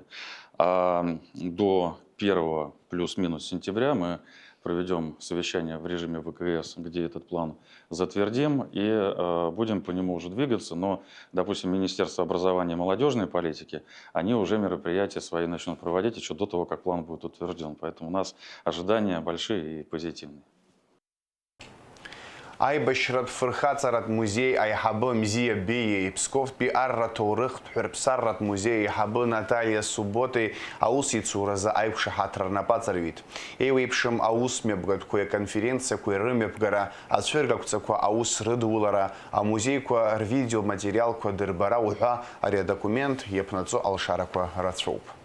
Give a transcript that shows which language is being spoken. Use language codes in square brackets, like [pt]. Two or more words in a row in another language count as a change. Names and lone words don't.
[ru] А до 1 плюс-минус сентября мы проведем совещание в режиме ВКС, где этот план затвердим и будем по нему уже двигаться. Но, допустим, Министерство образования и молодежной политики, они уже мероприятия свои начнут проводить еще до того, как план будет утвержден. Поэтому у нас ожидания большие и позитивные. [ab] Аибашьратә фырхаҵаратә музеи аиҳабы Мзиа Беиеи, Псковтәи арратә-ҭоурыхтә ҳәырԥсарратә музеи аиҳабы Наталиа Субботеи аусеицуразы аиқәшаҳаҭра рнапаҵарҩит. Еиуеиԥшым аусмҩаԥгатәқәеи аконференциақәеи рымҩаԥгара, ацәыргақәҵақәа аус рыдулара, амузеиқәа рвидеоматериалқәа дырбара уҳәа ари адокумент иаԥнаҵо алшарақәа рацәоуп.